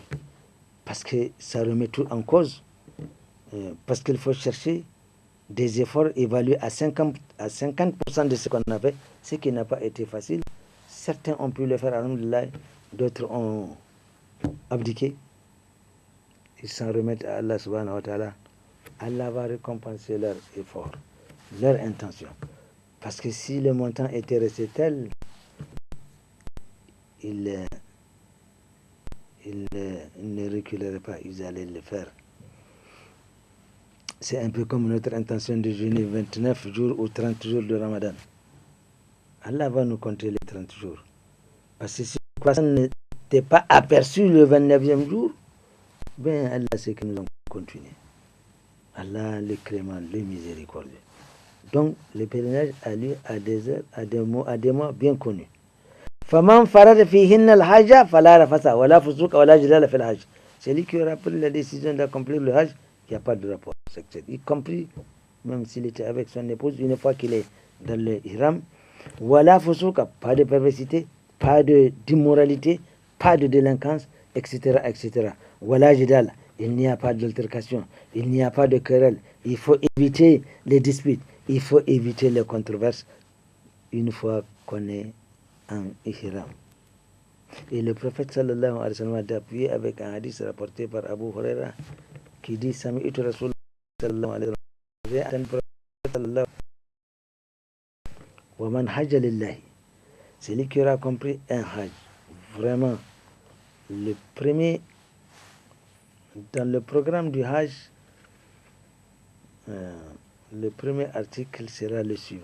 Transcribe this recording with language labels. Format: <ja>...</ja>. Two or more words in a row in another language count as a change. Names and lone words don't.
<fr>Parce que ça remet tout en cause. Parce qu'il faut chercher des efforts évalués à 50% de ce qu'on a fait, ce qui n'a pas été facile. Certains ont pu le faire, alhamdoulilah, d'autres ont abdiqué. Ils s'en remettent à Allah</fr> <ar>سبحانه وتعالى.</ar> <fr>Allah va récompenser leur effort, leur intention. Parce que si le montant était resté tel, ils ne reculeraient pas, ils allaient le faire. C'est un peu comme notre intention de jeûner 29 jours ou 30 jours de Ramadan. Allah va nous compter les 30 jours. Parce que si le croissant n'était pas aperçu le 29e jour, ben Allah sait que nous allons continuer. Allah le clément, le miséricordieux. Donc le pèlerinage a lieu à des heures, à des mois bien connus.</fr> <ar>فَمَنْ فَرَدَ فِيهِنَّ الْحَجَّ فَلَا رَفَثَ وَلَا فُسُوقَ وَلَا جِدَالَ فِي الْحَجِّ.</ar> <fr>Celui qui aura pris la décision d'accomplir le Hajj, il n'y a pas de rapport sexuel, y compris même s'il était avec son épouse une fois qu'il est dans le ihram.</fr> <ar>ولا فسوق,</ar> <fr>pas de perversité, pas d'immoralité, pas de délinquance, etc., etc.</fr> <ar>ولا جدال,</ar> <fr>il n'y a pas d'altercation, il n'y a pas de querelle. Il faut éviter les disputes, il faut éviter les controverses une fois qu'on est en ihram. Et le prophète</fr> <ar>صلى الله عليه وسلم</ar> <fr>a appuyé avec un hadith rapporté par Abu Huraira qui dit:</fr> <ar>سمعت رسول الله صلى الله عليه وسلم ومن حج لله.</ar> <fr>Celui qui aura compris un hajj, vraiment, le premier, dans le programme du hajj, le premier article sera le suivant: comment réussir mon hajj?</fr>